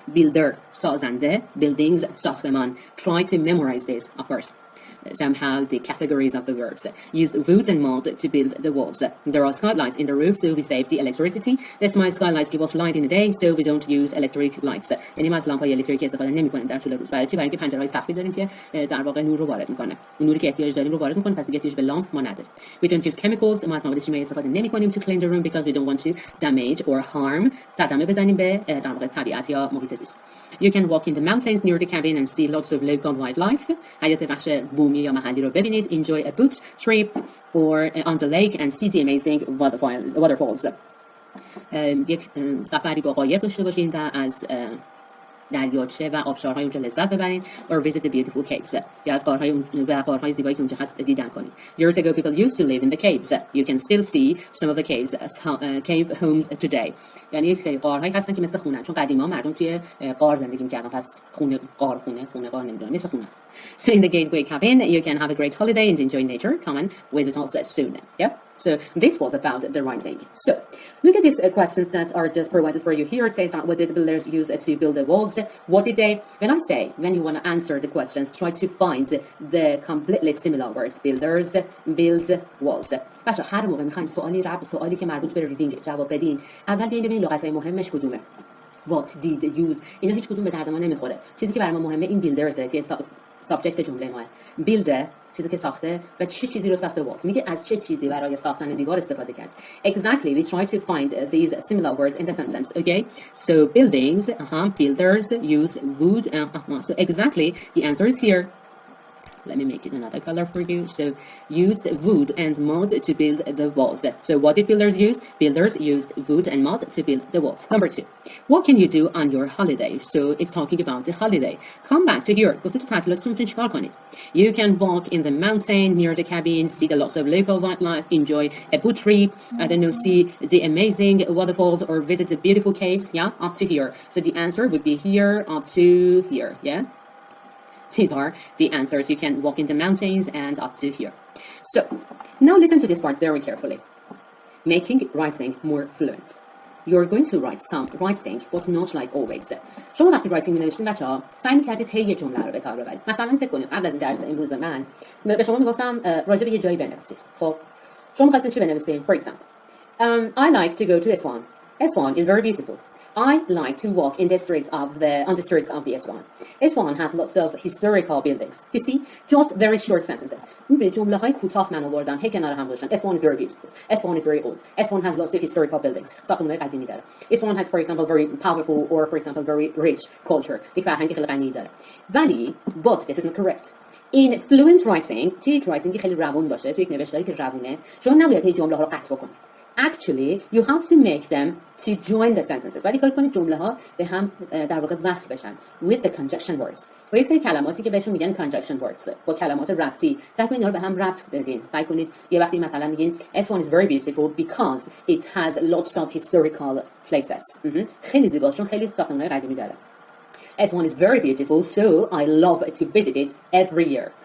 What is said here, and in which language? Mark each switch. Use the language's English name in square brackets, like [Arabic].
[English] Builder, سازنده. Buildings, ساختمان. Try to memorize this, of course. Somehow the categories of the verbs. Use wood and mud to build the walls. There are skylights in the roof, so we save the electricity. The smart skylights give us light in the day, so we don't use electric lights. [Persian] یعنی ما از لامپ‌های الکتریکی استفاده نمی‌کنیم در طول روز. برای چی؟ برای اینکه پنجره‌های سقفی داریم که در واقع نور رو وارد می‌کنه. نوری که احتیاج داریم رو وارد می‌کنه، پس دیگه احتیاج به لامپ ما نداریم. [English] We don't use chemicals. [Persian] ما از مواد شیمیایی استفاده نمی‌کنیم [English] to clean the room because we don't want to damage or harm. [Persian] صدمه بزنیم به در واقع طبیعت یا محیط زیست. [English] You can walk in the mountains near the cabin and see lots of local wildlife. [Persian] حیات وحش بومی یا محلی رو ببینید. [English] Enjoy a boat trip or on the lake and see the amazing waterfalls. [Persian] یک سفری با قایق داشته باشین و از دریاچه و آبشارهای اونجا لذت ببرین [English] or visit the beautiful caves. [Persian] یا از غارهای زیبایی که اونجا هست دیدن کنین. [English] Years ago people used to live in the caves. You can still see some of the caves as cave homes today. [Persian] یعنی یک سری غارهایی هستن که مثل خونه، چون قدیما مردم توی غار زندگی می‌کردن، پس خونه غار نمیدونم، مثل خونه است. [English] So in the Gateway cabin you can have a great holiday and enjoy nature. Come and visit us soon. Yeah. So this was about the writing. So look at these questions that are just provided for you here. It says that what did the builders use to build the walls? What did they? When you want to answer the questions, try to find the completely similar words. Builders, build, walls. [Persian] بچه هر موقع میخواین سوالی که مربوط به ریدینگ جواب بدین، اول بیاین ببینین لغت‌های مهمش کدومه. [English] What did use؟ [Persian] اینا هیچ کدوم به درد ما نمیخوره. چیزی که برای ما مهمه این builders که سابجکت جمله ماه. builder چیزی که ساخته و چه چیزی رو ساخته walls. میگه از چه چیزی برای ساختن دیوار استفاده کرد. [English] Exactly, we try to find these similar words in the sentence. Okay, so buildings, builders use wood. So exactly, the answer is here. Let me make it another color for you. So used wood and mud to build the walls. So what did builders use? Builders used wood and mud to build the walls. Number 2. What can you do on your holiday? So it's talking about the holiday. Come back to here. [Persian] گفته تو تعطیلاتتون میتونید چیکار کنید. [English] You can walk in the mountain near the cabin, see the lots of local wildlife, enjoy a boat trip, I don't know, see the amazing waterfalls or visit the beautiful caves. Yeah, up to here. So the answer would be here up to here. Yeah. These are the answers. You can walk in the mountains and up to here. So now listen to this part very carefully. Making writing more fluent. You're going to write some writing, but not like always. [Persian] شما وقتی writing می‌نوشتین بچه‌ها سعی می‌کردید هی یه جمله رو به کار ببرید. مثلا فکر کنید قبل از این درس امروز من به شما میگفتم راجع به یه جایی بنویسید. خب شما می‌خواستین چی بنویسید؟ [English] For example, I like to go to Aswan. Aswan is very beautiful. I like to walk in the streets on the streets of the Aswan. Aswan has lots of historical buildings. You see, just very short sentences. [Persian] می‌بینید جمله‌های کوتاه من آوردم هی کنار هم گذاشتم. [English] Aswan is very beautiful. Aswan is very old. Aswan has lots of historical buildings. [Persian] ساختمان‌های قدیمی داره. [English] Aswan has, for example, very powerful or, for example, very rich culture. [Persian] یک فرهنگ خیلی غنی داره. [English] ولی, but this is not correct. In fluent writing, [Persian] توی یک writing خیلی روون باشه، توی یک نوشتاری که روونه، شما نباید هی جمله‌ها رو قطع بکنید. [English] actually you have to make them to join the sentences. [Persian] ولی کار کنید جمله ها به هم در واقع وصل بشن [English] with the conjunction words. [Persian] با یک سری کلماتی که بهشون میگن conjunction words، با کلمات ربطی سعی کنید اینا رو به هم ربط بدین. سعی کنید یه وقتی مثلا میگین [English] S1 is very beautiful because it has lots of historical places. [Persian] خیلی زیباست چون خیلی ساختمان‌های قدیمی داره. [English] S1 is very beautiful so I love to visit it every year.